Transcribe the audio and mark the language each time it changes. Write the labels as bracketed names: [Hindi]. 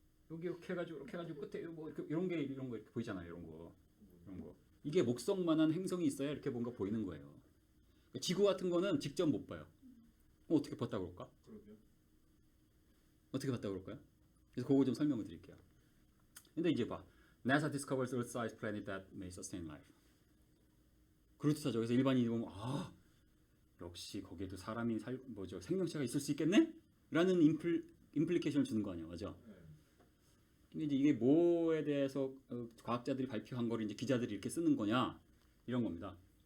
[Korean] 여기 이렇게 해가지고 끝에 뭐 이렇게 이런 거 이렇게 보이잖아요. 이런 거. 이게 목성만한 행성이 있어야 이렇게 뭔가 보이는 거예요. 그러니까 지구 같은 거는 직접 못 봐요. 그럼 어떻게 봤다 그럴까? 그러게요. 어떻게 봤다 그럴까요? 그래서 그거 좀 설명을 드릴게요. 근데 이제 봐. [English] NASA discovers Earth-sized planet that may sustain life. [Korean] 그렇다죠. 그래서 일반인이 보면 역시 거기에도 사람이 생명체가 있을 수 있겠네? 라는 임플리케이션을 주는 거 아니야, 맞아? 네. 근데 이제 이게 뭐에 대해서 과학자들이 발표한 거를 이제 기자들이 이렇게 쓰는 거냐 이런 겁니다.